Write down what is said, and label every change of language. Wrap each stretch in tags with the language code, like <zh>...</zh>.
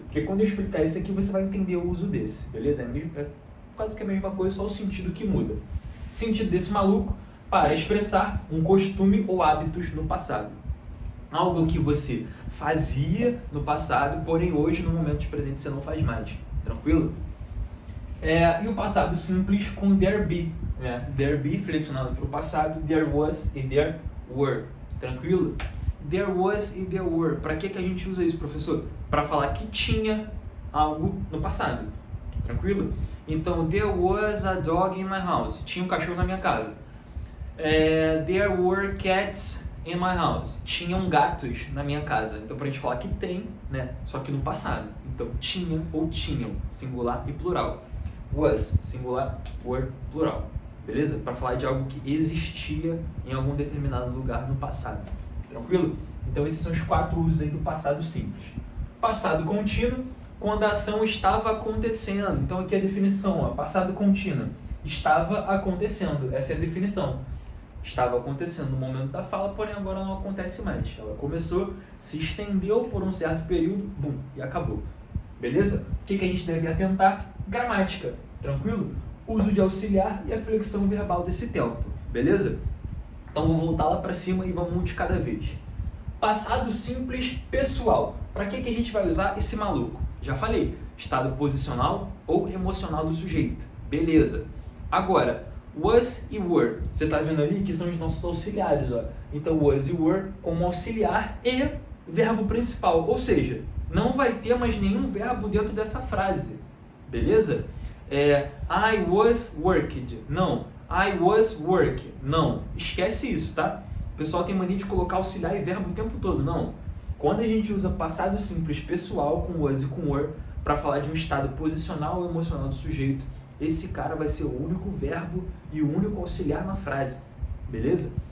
<pt>Porque quando eu explicar isso aqui, você vai entender o uso desse, beleza? É quase que a mesma coisa, só o sentido que muda. Sentido desse maluco, para expressar um costume ou hábitos no passado. Algo que você fazia no passado, porém hoje, no momento de presente, você não faz mais. Tranquilo? E o passado simples com there be. Né? There be flexionado para o passado, there was e there were. Tranquilo? There was e there were. Para que a gente usa isso, professor? Para falar que tinha algo no passado. Tranquilo?</pt> <en>Então, there was a dog in my house.</en> <pt>Tinha um cachorro na minha casa.</pt> <en>There were cats in my house.</en> <pt>Tinham gatos na minha casa. Então, pra gente falar que tem, né? Só que no passado. Então, tinha ou tinham, singular e plural. Was, singular, were, plural. Beleza? Para falar de algo que existia em algum determinado lugar no passado. Tranquilo? Então, esses são os 4 usos aí do passado simples. Passado contínuo, quando a ação estava acontecendo. Então, aqui é a definição, ó, passado contínuo. Estava acontecendo. Essa é a definição. Estava acontecendo no momento da fala, porém agora não acontece mais. Ela começou, se estendeu por um certo período, bum, e acabou. Beleza? O que a gente deve atentar? Gramática. Tranquilo? Uso de auxiliar e a flexão verbal desse tempo. Beleza? Então vou voltar lá para cima e vamos um de cada vez. Passado simples pessoal. Para que a gente vai usar esse maluco? Já falei. Estado posicional ou emocional do sujeito. Beleza. Agora, was e were. Você está vendo ali que são os nossos auxiliares. Ó. Então, was e were como auxiliar e verbo principal. Ou seja, não vai ter mais nenhum verbo dentro dessa frase. Beleza?</pt> <en>I was worked.</en> <pt>Não.</pt> <en>I was work.</en> <pt>Não. Esquece isso, tá? O pessoal tem mania de colocar auxiliar e verbo o tempo todo. Não. Quando a gente usa passado simples pessoal com was e com were para falar de um estado posicional ou emocional do sujeito, esse cara vai ser o único verbo e o único auxiliar na frase. Beleza?</pt>